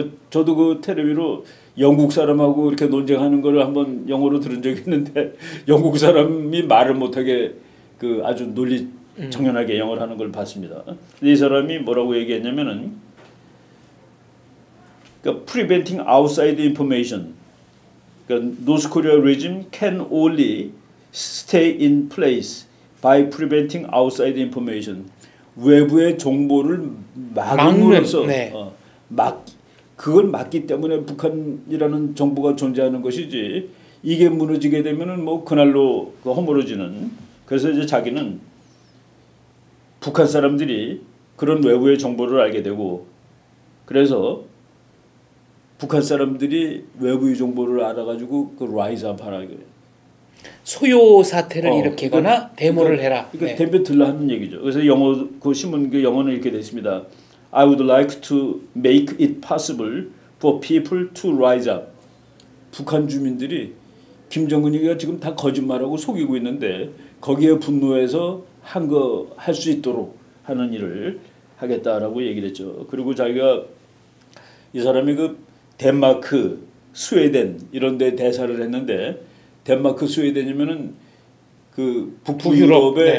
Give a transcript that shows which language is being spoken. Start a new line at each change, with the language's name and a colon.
Korean: 저도 그 텔레비로 영국 사람하고 이렇게 논쟁하는 걸 한번 영어로 들은 적이 있는데 영국 사람이 말을 못하게 그 아주 논리 정연하게 영어를 하는 걸 봤습니다. 이 사람이 뭐라고 얘기했냐면은 그러니까
English: preventing outside information. 그러니까 North Korea regime can only stay in place by preventing outside information.
Korean: 외부의 정보를 막음으로써 네. 그걸 막기 때문에 북한이라는 정부가 존재하는 것이지 이게 무너지게 되면은 뭐 그날로 허물어지는. 그래서 이제 자기는 북한 사람들이 그런 외부의 정보를 알게 되고 그래서 북한 사람들이 외부의 정보를 알아가지고 그 라이즈업 하라. 소요 사태를 일으키거나 데모를 해라. 그러니까 네. 데모들라 하는 얘기죠. 그래서 영어 그 신문 그 영어는 이렇게 됐습니다.
English: I would like to make it possible for people to rise up.
Korean: 북한 주민들이 김정은이가 지금 다 거짓말하고 속이고 있는데 거기에 분노해서 할 수 있도록 하는 일을 하겠다라고 얘기를 했죠. 그리고 자기가 이 사람이 그 덴마크, 스웨덴 이런 데 대사를 했는데 덴마크, 스웨덴이면은 그 북유럽의